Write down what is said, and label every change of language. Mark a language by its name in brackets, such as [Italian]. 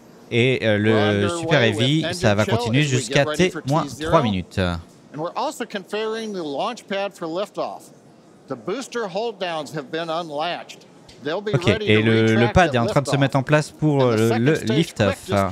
[French] Et le Super Heavy, ça va continuer jusqu'à T-3 minutes. [English] And we're also configuring the launch pad for liftoff. The booster hold downs have been unlatched. [French] Ok, et le pad est en train de se mettre en place pour le lift-off.